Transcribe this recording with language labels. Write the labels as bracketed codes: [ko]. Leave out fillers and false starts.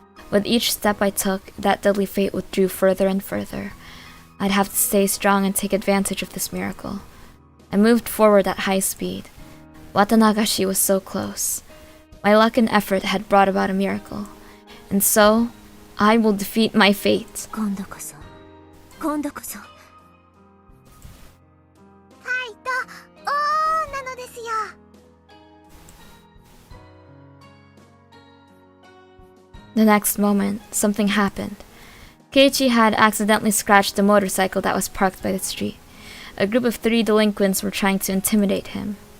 [en] With each step I took, that deadly fate withdrew further and further. I'd have to stay strong and take advantage of this miracle. I moved forward at high speed. Watanagashi was so close. My luck and effort had brought about a miracle. And so, I will defeat my fate. [ja] 今度こそファイトオーなのですよ。 [en] The next moment, something happened. Keiichi had accidentally scratched the motorcycle that was parked by the street. A group of 3 delinquents were trying to intimidate him.